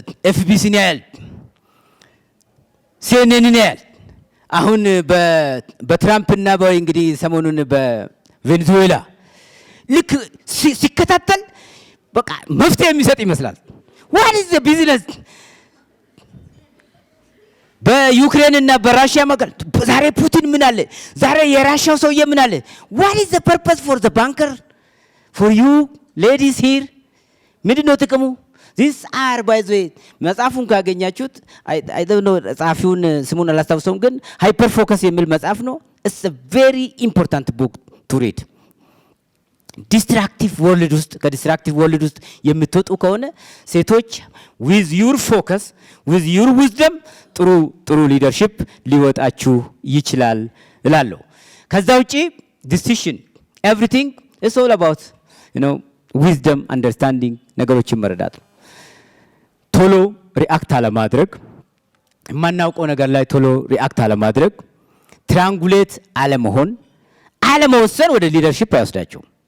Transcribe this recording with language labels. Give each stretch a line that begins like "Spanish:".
Amharic: ኤፍቢሲን ያያል፣ ሲኤንኤንን ያያል። አሁን በትራምፕ እና እንግዲህ ሰሞኑን በቬኔዙዌላ ልክ ሲከታተል በቃ መፍትሄ የሚሰጥ ይመስላል።
English: what is the business
Amharic: በዩክሬን እና በራሺያ መካከል ዛሬ ፑቲን ምን አለ? ዛሬ የራሻው ሰውዬ ምን አለ?
English: what is the purpose for the banker for you ladies here
Amharic: ምንድነው ጥቅሙ?
English: this are by the way
Amharic: መጽሐፉን ካገኛችሁት
English: I don't know
Amharic: ጻፊውን ስሙን አላስታውሰውም፣ ግን ሃይፐር ፎከስ የሚል መጽሐፍ ነው።
English: it's a very important book to read።
Amharic: ዲስትራክቲቭ ወርልድ ውስጥ ከዲስትራክቲቭ ወርልድ ውስጥ የምትወጡ ከሆነ ሴቶች
English: with your focus with your wisdom
Amharic: ጥሩ ሊደርሺፕ ሊወጣችሁ ይችላል እላለሁ። ከዛ ውጪ
English: decision everything is all about wisdom understanding
Amharic: ነገሮችን መረዳት ነው። ቶሎ ሪአክት አለማድረግ፣ የማናውቀው ነገር ላይ ቶሎ ሪአክት አለማድረግ፣ ትራንጉሌት አለመሆን፣ አለመወሰን ወደ ሊደርሺፕ አይወስዳችሁም።